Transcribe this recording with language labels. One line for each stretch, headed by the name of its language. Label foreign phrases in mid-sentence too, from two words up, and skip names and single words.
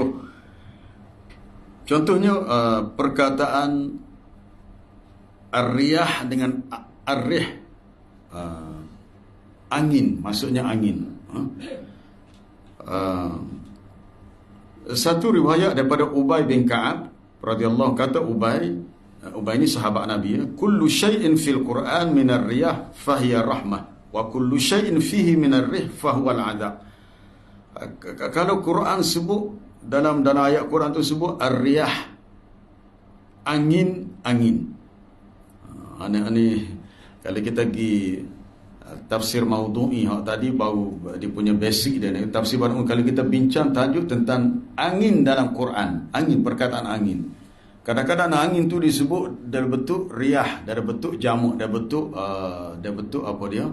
Malay: Contohnya perkataan ar-riyah dengan ar-rih, angin, maksudnya angin. Satu riwayat daripada Ubay bin Ka'ab radhiyallahu, kata Ubay ini sahabat Nabi,
Arabic: كل شيء في القرآن من الرياح فهي رحمة وكل شيء فيه من الريح فهو العذاب.
Malay: Kalau Quran sebut dalam ayat Quran tu sebut ar-riyah, angin. Aneh-aneh. Kalau kita pergi tafsir Maudhu'i tadi, baru dia punya basic dia. Tafsir baru, kalau kita bincang tajuk tentang angin dalam Quran, angin, perkataan angin. Kadang-kadang angin tu disebut dari bentuk riyah, dari bentuk jamak, dari bentuk apa dia?